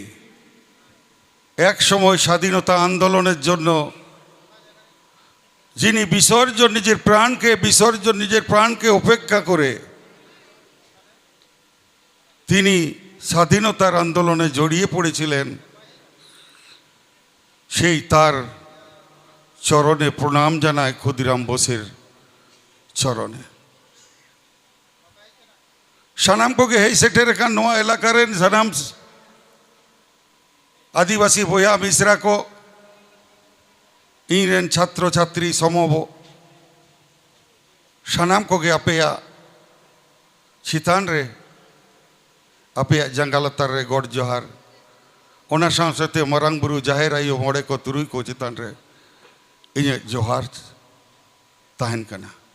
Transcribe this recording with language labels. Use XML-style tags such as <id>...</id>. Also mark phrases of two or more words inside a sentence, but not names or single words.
<bn>এক সময় স্বাধীনতা আন্দোলনের জন্য যিনি নিজের প্রাণকে উপেক্ষা করে তিনি স্বাধীনতার আন্দোলনে জড়িয়ে পড়েছিলেন, সেই তার চরণে প্রণাম জানায় ক্ষুদিরাম বোসের চরণে।</bn> <sat>ᱥᱟᱱᱟᱢ ᱠᱚᱜᱮ ᱦᱮᱡ ᱥᱮᱴᱮᱨ ᱟᱠᱟᱱ ᱱᱚᱣᱟ ᱮᱞᱟᱠᱟ ᱨᱮᱱ ᱥᱟᱱᱟᱢ ᱟᱹᱫᱤᱵᱟᱹᱥᱤ ᱵᱚᱭᱦᱟ ᱢᱤᱥᱨᱟ ᱠᱚ, ᱤᱧ ᱨᱮᱱ ᱪᱷᱟᱛᱨᱚ ᱪᱷᱟᱛᱨᱤ ᱥᱚᱢᱚᱵᱚ, ᱥᱟᱱᱟᱢ ᱠᱚᱜᱮ ᱟᱯᱮᱭᱟᱜ ᱪᱮᱛᱟᱱ ᱨᱮ, ᱟᱯᱮᱭᱟᱜ ᱡᱟᱸᱜᱟ ᱞᱟᱛᱟᱨ ᱨᱮ ᱜᱚᱰ ᱡᱚᱦᱟᱨ, ᱚᱱᱟ ᱥᱟᱶ ᱥᱟᱶᱛᱮ ᱢᱟᱨᱟᱝ ᱵᱩᱨᱩ ᱡᱟᱦᱮᱨ ᱟᱭᱳ ᱢᱚᱬᱮ ᱠᱚ ᱛᱩᱨᱩᱭ ᱠᱚ ᱪᱮᱛᱟᱱ ᱨᱮ ᱤᱧᱟᱹᱜ ᱡᱚᱦᱟᱨ ᱛᱟᱦᱮᱱ ᱠᱟᱱᱟ।</sat>